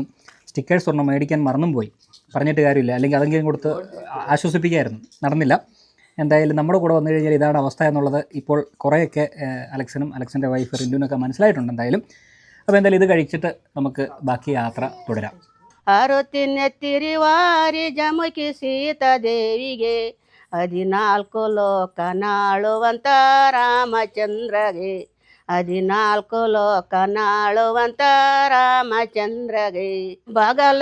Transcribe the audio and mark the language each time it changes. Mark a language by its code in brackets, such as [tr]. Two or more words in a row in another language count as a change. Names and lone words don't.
[ml] സ്റ്റിക്കേഴ്സ് ഒരെണ്ണം മേടിക്കാൻ മറന്നും പോയി. പറഞ്ഞിട്ട് കാര്യമില്ല, അല്ലെങ്കിൽ അതെങ്കിലും കൊടുത്ത് ആശ്വസിപ്പിക്കുകയായിരുന്നു. നടന്നില്ല. എന്തായാലും നമ്മുടെ കൂടെ വന്നു കഴിഞ്ഞാൽ ഇതാണ് അവസ്ഥ എന്നുള്ളത് ഇപ്പോൾ കുറേയൊക്കെ അലക്സിനും അലക്സിൻ്റെ വൈഫ് റിൻഡുവിനൊക്കെ മനസ്സിലായിട്ടുണ്ട് എന്തായാലും. അപ്പോൾ എന്തായാലും ഇത് കഴിച്ചിട്ട് നമുക്ക് ബാക്കി യാത്ര തുടരാം. [kn] ಅರುತಿನೆತ್ತಿರಿವಾರಿ ಜಮುಕಿ ಸೀತಾದೇವಿಗೆ 14 ಲೋಕನಾಳುವಂತ ರಾಮಚಂದ್ರಗೆ 14 ಲೋಕನಾಳುವಂತ ರಾಮಚಂದ್ರಗೆ ಬಗಲ